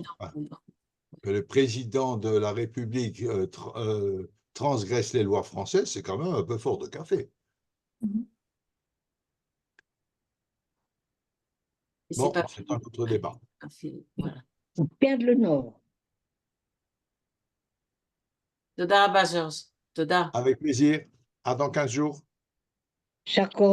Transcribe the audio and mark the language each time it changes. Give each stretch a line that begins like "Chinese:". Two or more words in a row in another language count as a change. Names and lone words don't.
French: Oui, que le président de la République transgresse les lois françaises, c'est quand même un peu fort de café. Bon, c'est un autre débat. Voilà. On perd le nord.
Hebrew: תודה רבה, ג'ורג'. תודה.
French: Avec plaisir. À dans 15 jours. Chacun